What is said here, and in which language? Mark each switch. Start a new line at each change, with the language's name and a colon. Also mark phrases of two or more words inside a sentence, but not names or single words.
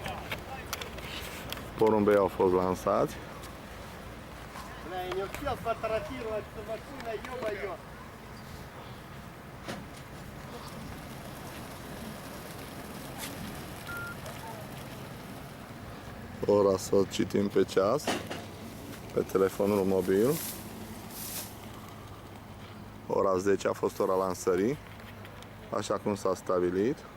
Romanian: Porumbei au fost lansați.
Russian: Бля, я не успел сфотографировать с машиной, ё-моё.
Romanian: Ora să citim pe ceas, pe telefonul mobil. Ora 10 a fost ora lansării, așa cum s-a stabilit.